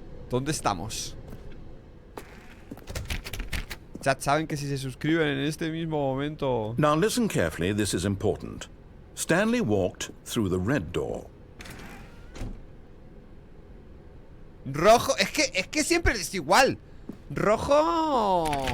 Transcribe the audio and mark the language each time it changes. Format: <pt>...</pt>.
<es>¿Dónde estamos? Chat, saben que si se suscriben en este mismo momento...</es> <en>Now listen carefully, this is important. Stanley walked through the red door.</en> <es>Rojo, es que siempre es igual. Rojo.</es>